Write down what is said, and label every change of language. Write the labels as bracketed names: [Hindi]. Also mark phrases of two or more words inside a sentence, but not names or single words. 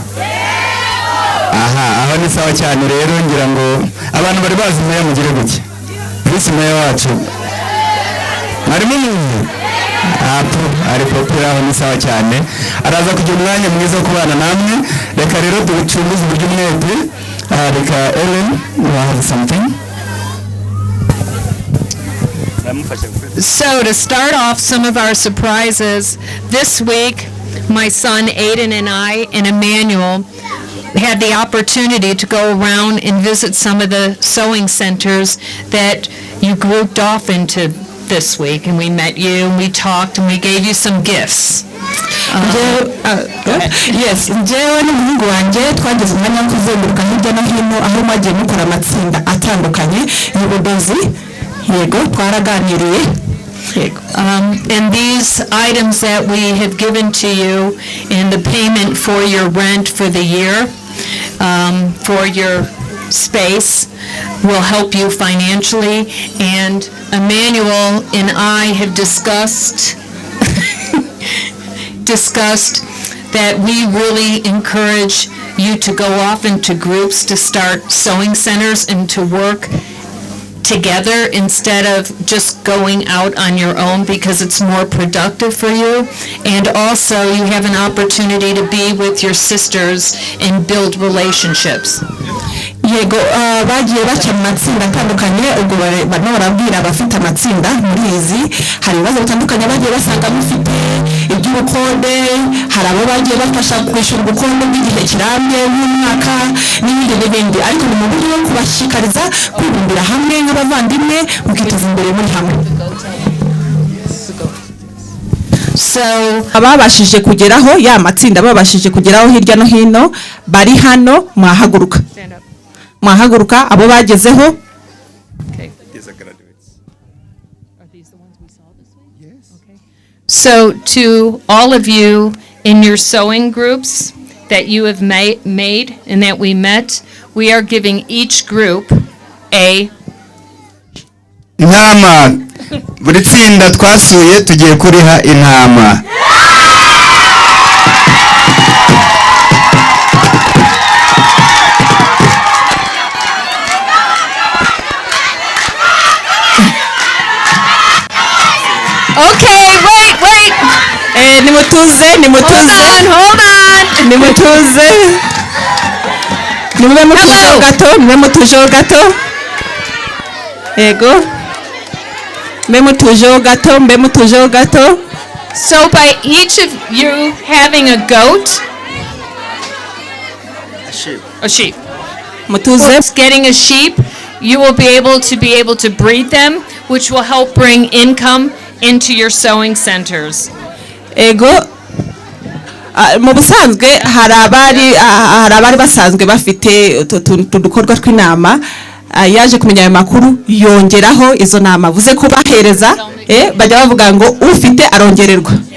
[Kinyarwanda] aho ni sawa cyane rero ngira ngo abantu bari bazi meya mugire gutya Chris meya wacu harimo umuntu ari popera aho ni sawa cyane araza kugira umwanya mwiza wo kubana namwe reka rero ducunguze uburyo mwete reka Ellen [English] you have something. So to start off some of our surprises this week, my son Aiden and I and Emmanuel had the opportunity to go around and visit some of the sewing centers that you grouped off into this week, and we met you and we talked and we gave you some gifts. Yes, [Kinyarwanda] njyewe n'umuhungu wanjye twageze umwanya wo kuzenguruka hirya no hino aho mwagiye mukora amatsinda atandukanye y'ubudozi yego twaraganiriye. [English] And these items that we have given to you in the payment for your rent for the year, for your space, will help you financially. And Emmanuel and I have discussed that we really encourage you to go off into groups to start sewing centers and to work together instead of just going out on your own, because it's more productive for you, and also you have an opportunity to be with your sisters and build relationships. [Kinyarwanda] Yego bagiye baca mu matsinda atandukanye ubwo barimo barabwira abafite amatsinda muri izi hari ibibazo bitandukanye bagiye basanga mufite iby'ubukonde hari abo bagiye bafasha kwishyura ubukonde bw'igihe kirambye nk'umwaka n'ibindi ariko ni mu buryo bwo kubashishikariza kwibumbira hamwe nk'abavandimwe mukiteza imbere muri hamwe. So ababashije kugeraho ya matsinda babashije kugeraho hirya no hino bari hano mwahaguruka abo bagezeho. [English] So to all of you in your sewing groups that you have made and that we met, we are giving each group a [Kinyarwanda] intama. Buri tsinda twasuye tugiye kuriha intama. [English] Okay, wait. [Kinyarwanda] Nimutuze. [English] Hold on. [Kinyarwanda] Nimutuze. Nimwe mutuje gato. Ego. Mbe mutuje gato. [English] So by each of you having a goat, a sheep. [Kinyarwanda] Mutuze. [English] Getting a sheep, you will be able to breed them, which will help bring income into your sewing centers. [Kinyarwanda] Ego mu busanzwe hari abari basanzwe bafite tudukorwa tw'inama yaje kumenya ayo makuru yongeraho izo nama vuze ko bahereza bajya bavuga ngo ufite arongererwa